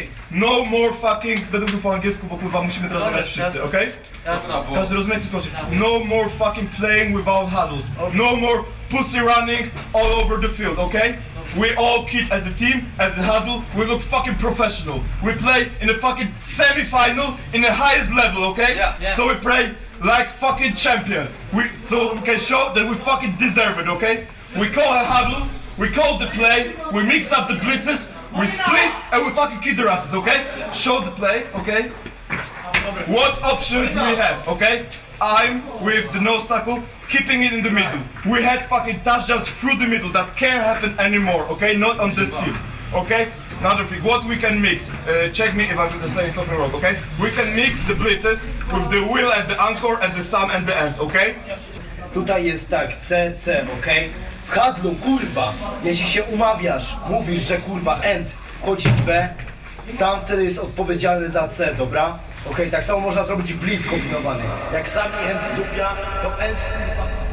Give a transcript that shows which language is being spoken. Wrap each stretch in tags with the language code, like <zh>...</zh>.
<en>No more fucking,</en> <pl>będę mówił po angielsku, bo kurwa musimy teraz zagrać wszyscy, okej? Każdy rozumie co chodzi.</pl> <en>No more fucking playing without huddles. No more pussy running all over the field, okay? We all keep as a team, as a huddle, we look fucking professional. We play in the fucking semi-final in the highest level, okay? Yeah. So we play like fucking champions. So we can show that we fucking deserve it, okay? We call a huddle, we call the play, we mix up the blitzes, we split and we fucking kick their asses, okay? Show the play, okay? What options do we have, okay? I'm with the nose tackle, keeping it in the middle. We had fucking touchdowns through the middle. That can't happen anymore, okay? Not on this team, okay? Another thing, what we can mix, check me if I'm saying something wrong, okay? We can mix the blitzes with the wheel and the anchor and the sum and the end, okay?</en> <pl>Tutaj jest tak, C, okej? W handlu, kurwa, jeśli się umawiasz, mówisz, że kurwa end wchodzi w B, sam wtedy jest odpowiedzialny za C, dobra? Okej, tak samo można zrobić blitz kombinowany. Jak sam end dupia, to end kurwa.</pl>